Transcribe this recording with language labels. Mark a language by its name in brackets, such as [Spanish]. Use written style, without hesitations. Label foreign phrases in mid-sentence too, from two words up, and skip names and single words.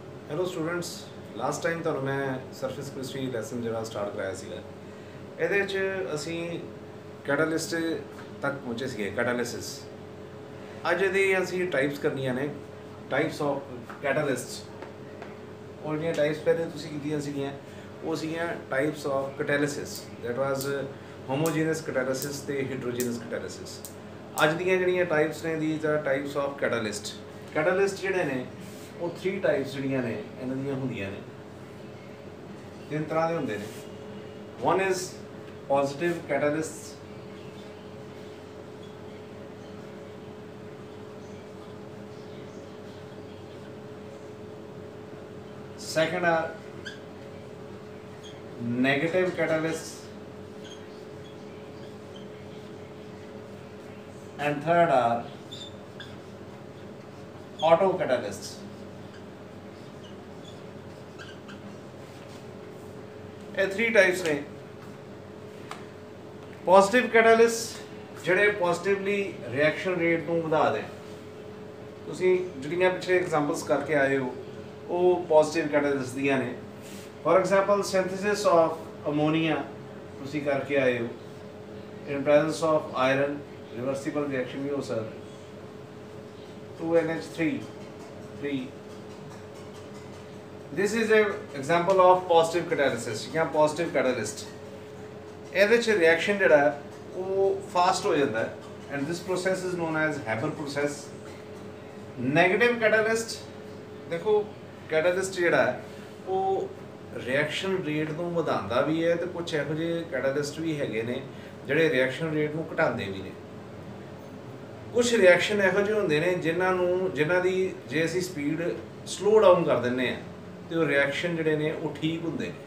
[English] Hello students. Last time [Punjabi] ਤੁਹਾਨੂੰ ਮੈਂ [English] surface chemistry lesson [Punjabi] ਜਿਹੜਾ ਸਟਾਰਟ ਕਰਾਇਆ ਸੀਗਾ। ਇਹਦੇ ਵਿੱਚ ਅਸੀਂ ਕੈਟਾਲਿਸਟ ਤੱਕ ਪਹੁੰਚੇ ਸੀਗੇ, ਕੈਟਾਲਿਸਿਸ। ਅੱਜ ਇਹਦੀ ਅਸੀਂ ਟਾਈਪਸ ਕਰਨੀਆਂ ਨੇ, [English] types of catalyst. [Punjabi] ਔਰ ਜਿਹੜੀਆਂ ਟਾਈਪਸ ਪਹਿਲੇ ਤੁਸੀਂ ਕੀਤੀਆਂ ਸੀਗੀਆਂ ਉਹ ਸੀਗੀਆਂ [English] types of catalysis. That was homogeneous catalysis ਤੇ heterogeneous catalysis. [Punjabi] ਅੱਜ ਦੀਆਂ ਜਿਹੜੀਆਂ ਟਾਈਪਸ ਨੇ [English] these are types of catalyst. [Punjabi] ਕੈਟਾਲਿਸਟ ਜਿਹੜੇ ਨੇ ਉਹ 3 ਟਾਈਪਸ ਜਿਹੜੀਆਂ ਨੇ ਇਹਨਾਂ ਦੀਆਂ ਹੁੰਦੀਆਂ ਨੇ, 3 ਤਰ੍ਹਾਂ ਦੇ ਹੁੰਦੇ ਨੇ। [English] One is positive catalyst, second are negative catalysts, and third are auto catalysts। [Punjabi] ਇਹ 3 ਟਾਈਪਸ ਨੇ। [English] positive catalyst [Punjabi] ਜਿਹੜੇ [English] positively reaction rate [Punjabi] ਨੂੰ ਵਧਾ ਦੇਣ। ਤੁਸੀਂ ਜਿਹੜੀਆਂ ਪਿਛਲੇ ਐਗਜ਼ਾਮਪਲਸ ਕਰਕੇ ਆਏ ਹੋ ਉਹ [English] positive catalyst [Punjabi] ਦੀਆਂ ਨੇ। [English] For example synthesis of ammonia [Punjabi] ਤੁਸੀਂ ਕਰਕੇ ਆਏ ਹੋ [English] in presence of iron, reversible reaction [Punjabi] ਵੀ ਹੋ ਸਕਦਾ। [English] 2NH3 this is a example of positive catalysis ਜਾਂ positive catalyst। [Punjabi] ਇਹਦੇ ਚ ਰਿਐਕਸ਼ਨ ਜਿਹੜਾ ਉਹ ਫਾਸਟ ਹੋ ਜਾਂਦਾ ਹੈ [English] and this process is known as Haber process। negative catalyst [Punjabi] ਦੇਖੋ, ਕੈਟਾਲਿਸਟ ਜਿਹੜਾ ਹੈ ਉਹ [English] reaction rate [Punjabi] ਨੂੰ ਵਧਾਉਂਦਾ ਵੀ ਹੈ ਤੇ ਕੁਝ ਇਹੋ ਜਿਹੇ ਕੈਟਾਲਿਸਟ ਵੀ ਹੈਗੇ ਨੇ ਜਿਹੜੇ [English] reaction rate [Punjabi] ਨੂੰ ਘਟਾਉਂਦੇ ਵੀ ਨੇ। ਕੁਝ ਰਿਐਕਸ਼ਨ ਇਹੋ ਜਿਹੇ ਹੁੰਦੇ ਨੇ ਜਿਨ੍ਹਾਂ ਦੀ ਜੇ ਅਸੀਂ [English] speed slow down [Punjabi] ਕਰ ਦਿੰਦੇ ਹਾਂ ਤੇ ਉਹ ਰਿਐਕਸ਼ਨ ਜਿਹੜੇ ਨੇ ਉਹ ਠੀਕ ਹੁੰਦੇ ਨੇ।